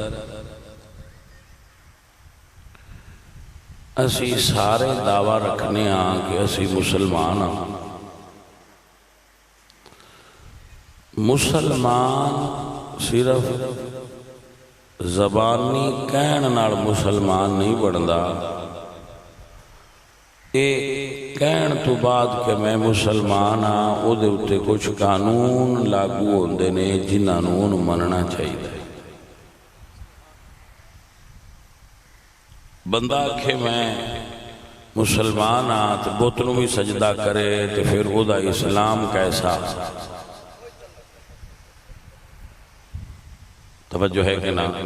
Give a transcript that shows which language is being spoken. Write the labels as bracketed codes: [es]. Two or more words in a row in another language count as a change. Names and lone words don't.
[pa] اسی سارے دعویٰ رکھنے ہاں کہ اسی مسلمان ہاں۔ مسلمان صرف زبانی کہن نال مسلمان نہیں بندا، اے کہن تو بعد کہ میں مسلمان ہاں او دے اتے کچھ قانون لاگو ہوندے نے جنہاں نوں مننا چاہیے۔ بندہ آکھے میں مسلمان ہاں تو بت نوں بھی سجدہ کرے تو پھر او دا اسلام کیسا؟ توجہ ہے کہ نا؟